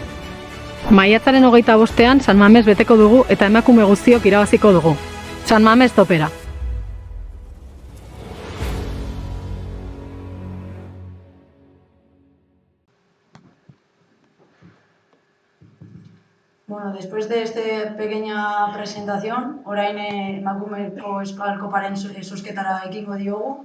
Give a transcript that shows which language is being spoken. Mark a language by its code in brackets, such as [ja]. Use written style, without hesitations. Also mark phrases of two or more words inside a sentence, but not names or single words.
[eu] Maiatzaren 25ean San Mames beteko dugu eta emakume guztiok irabaziko dugu. San Mames topera. [es] Bueno, después de esta pequeña presentación, [eu] orain emakumeko Euskal Koparen zozketara ekingo diogu.